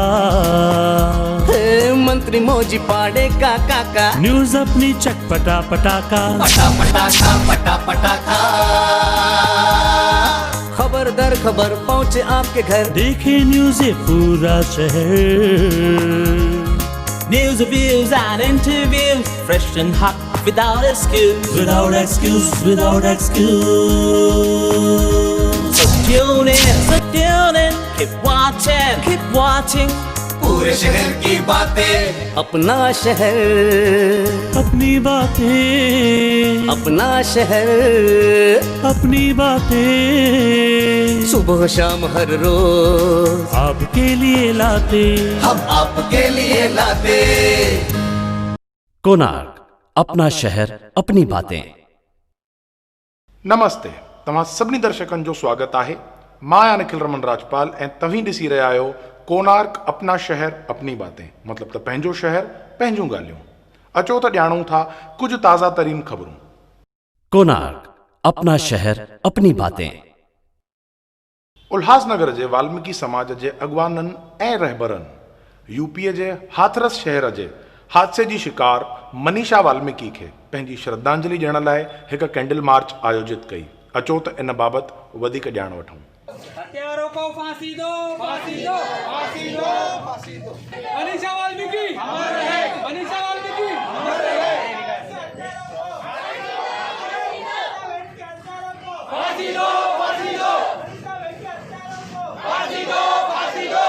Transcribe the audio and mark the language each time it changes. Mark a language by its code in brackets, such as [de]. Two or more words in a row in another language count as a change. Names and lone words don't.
[hi] मंत्री मौजी पाड़े का काका, न्यूज अपनी चटपटा पटाका, पटा पटाखा पटा पटाखा। खबर दर खबर पहुँचे आपके घर, देखे न्यूज ये पूरा शहर। [en] News, reviews and interviews, fresh and hot, without excuse. Without excuse, without excuse. So tune in, keep watching. [hi] पूरे शहर की बातें, अपना शहर, अपनी बातें, अपना शहर, अपनी बातें, सुबह शाम हर रोज आपके लिए लाते, हम आपके लिए लाते। कोणार्क, अपना शहर, अपनी बातें। नमस्ते, [sd] तव्हां सभिनी दर्शकनि जो स्वागत आहे। मां आहियां निखिल रमन राजपाल ऐं तव्हीं ॾिसी रहिया आहियो कोणार्क [hi] अपना शहर अपनी बातें, [sd] मतलब त पंहिंजो शहर पंहिंजूं ॻाल्हियूं। अचो त ॼाणूं था कुछ ताज़ा तरीन ख़बरूं। कोणार्क, अपना शहर, अपनी बातें। उल्हासनगर जे वाल्मीकि समाज जे अॻवाननि ऐं रहबरनि यूपीअ जे हाथरस शहर जे हादसे जी शिकार मनीषा वाल्मीकि खे पंहिंजी श्रद्धांजलि ॾियण लाइ हिकु [en] candle march [sd] आयोजित कई। अचो त इन बाबति वधीक ॼाण वठूं। [hi] हत्यारों को फांसी दो, फांसी दो, फांसी दो, फांसी दो। मनीषा वाल्मीकि अमर रहे, मनीषा वाल्मीकि अमर रहे। फांसी दो, फांसी दो, फांसी दो, फांसी दो।